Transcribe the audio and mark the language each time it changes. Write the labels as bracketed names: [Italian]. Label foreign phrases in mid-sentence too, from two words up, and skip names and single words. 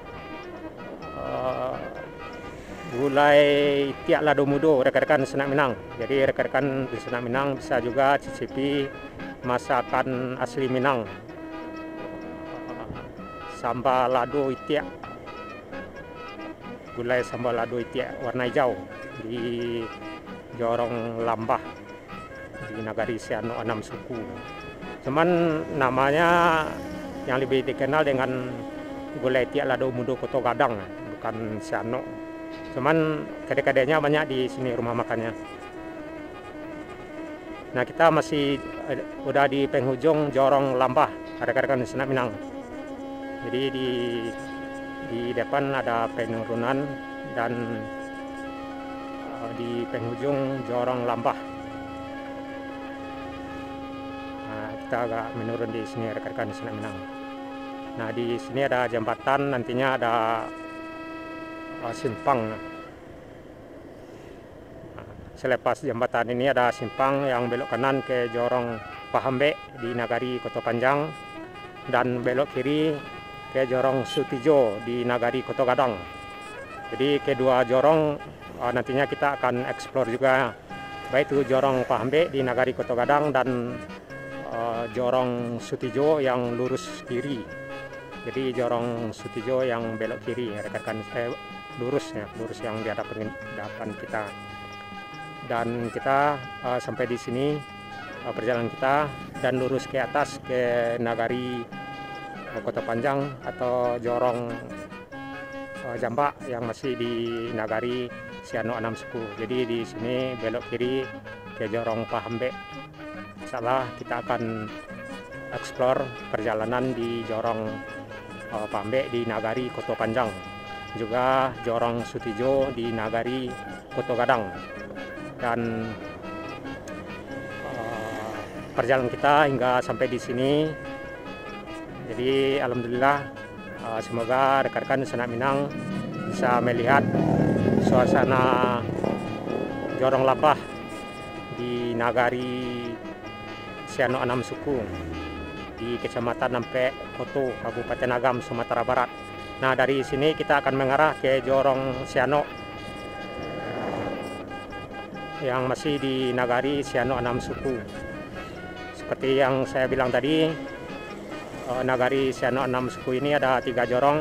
[Indonesian] gulai tiak lado mudo rekan-rekan Senak Minang. Jadi rekan-rekan di Senak Minang bisa juga cicipi masakan asli Minang, sambal lado itiak, gulai sambal lado itiak warna hijau di Jorong Lambah di Nagari Siano Enam Suku. Cuman namanya yang lebih dikenal dengan gulai tiak lado mudo Koto Gadang, bukan Siano. Cuman kadek-kadeknya banyak di sini rumah makannya. Nah, kita masih udah di penghujung Jorong Lambah rekan-rekan Senak Minang. Jadi di depan ada penurunan, dan di penghujung Jorong Lambah. Nah, kita agak menurun di sini rekan-rekan Senak Minang. Nah, di sini ada jembatan, nantinya ada simpang selepas jembatan ini ada simpang yang belok kanan ke Jorong Pahambe di Nagari Koto Panjang, dan belok kiri ke Jorong Sutijo di Nagari Koto Gadang. Jadi kedua jorong nantinya kita akan eksplor juga, baik itu Jorong Pahambe di Nagari Koto Gadang dan Jorong Sutijo yang lurus kiri. Jadi Jorong Sutijo yang belok kiri, rekan-rekan, lurus yang di hadapan kita. Dan kita sampai di sini perjalanan kita, dan lurus ke atas ke Nagari Koto Panjang atau Jorong Jambak yang masih di Nagari Siano Anam Suku. Jadi di sini belok kiri ke Jorong Pahambe. Insyaallah kita akan eksplor perjalanan di Jorong Pahambe di Nagari Koto Panjang, juga Jorong Sutijo di Nagari Koto Gadang. Dan perjalanan kita hingga sampai di sini. Jadi alhamdulillah, semoga rekan-rekan Sanak Minang bisa melihat suasana Jorong Lapah di Nagari Siano Anam Suku di Kecamatan Nampe Koto, Kabupaten Agam, Sumatera Barat. Nah, dari sini kita akan mengarah ke Jorong Siano yang masih di Nagari Siano Anam Suku. Seperti yang saya bilang tadi, Nagari Siano Anam Suku ini ada 3 jorong.